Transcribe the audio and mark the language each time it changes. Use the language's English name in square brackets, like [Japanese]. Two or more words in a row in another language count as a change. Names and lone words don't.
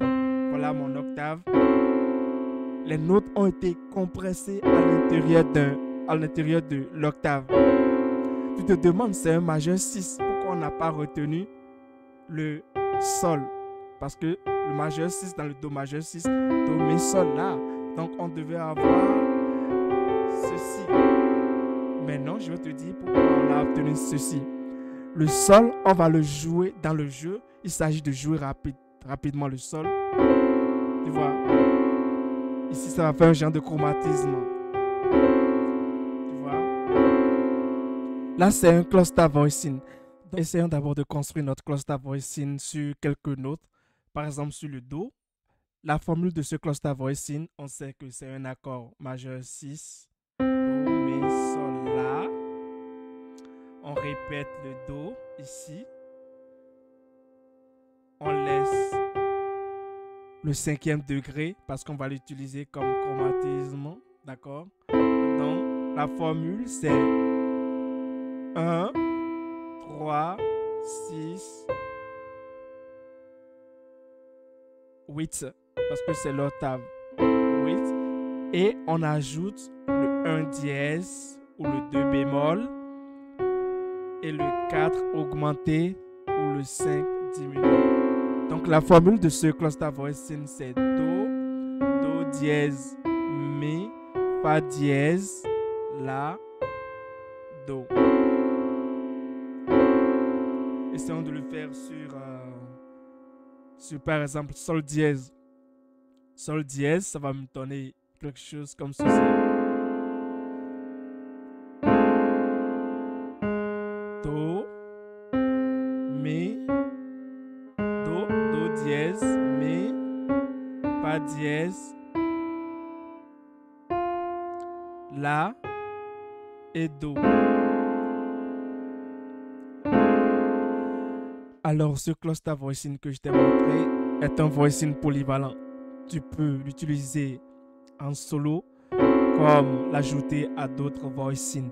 [French] Voilà mon octave. Les notes ont été compressées à l'intérieur de l'octave. Tu te demandes, c'est un majeur 6. Pourquoi on n'a pas retenu le sol? Parce que le majeur 6 dans le do majeur 6, do, mi, sol là. Donc on devait avoir ceci. Maintenant, je vais te dire pourquoi on a obtenu ceci. Le sol, on va le jouer dans le jeu. Il s'agit de jouer rapidement le sol. Tu vois, ici, ça va faire un genre de chromatisme. Tu vois. Là, c'est un [English] cluster voicing. [French] Essayons d'abord de construire notre [English] cluster voicing [French] sur quelques notes. Par exemple, sur le do. La formule de ce [English] cluster voicing, [French] on sait que c'est un accord majeur 6. Do, mi, sol, la. On répète le do ici. On laisse le cinquième degré parce qu'on va l'utiliser comme chromatisme. D'accord? Donc, la formule, c'est 1, 3, 6, 8. Parce que c'est l'octave 8. Et on ajoute le 1 dièse ou le 2 bémol. Et le 4 augmenté ou le 5 diminué. Donc la formule de ce [English] cluster voicing [French] c'est do, do dièse, mi, fa dièse, la, do. Essayons de le faire sur par exemple sol dièse. Sol dièse, ça va me donner quelque chose comme ceci. Do, mi, do dièse, mi, fa dièse, la et do. Alors, ce [English] cluster voicing [French] que je t'ai montré est un voicing polyvalent. Tu peux l'utiliser en solo comme l'ajouter à d'autres voicing.